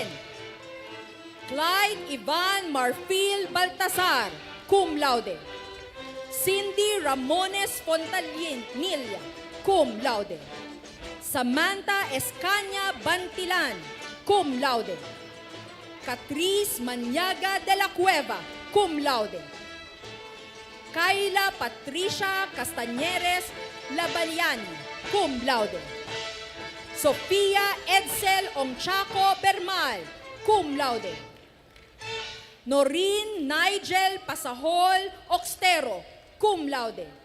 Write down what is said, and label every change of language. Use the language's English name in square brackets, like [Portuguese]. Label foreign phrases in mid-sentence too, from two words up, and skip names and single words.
[Latin] Clyde Ivan Marfil Baltasar, cum laude. Cindy Ramones Fontanilla, cum laude. Samantha Escaña Bantilan, cum laude. Catrice Maniaga de la Cueva, cum laude. Kayla Patricia Castañeres Labaliani, cum laude. Sofia Edsel Ongchaco Bermal, cum laude. Noreen Nigel Pasahol Oxtero, cum laude.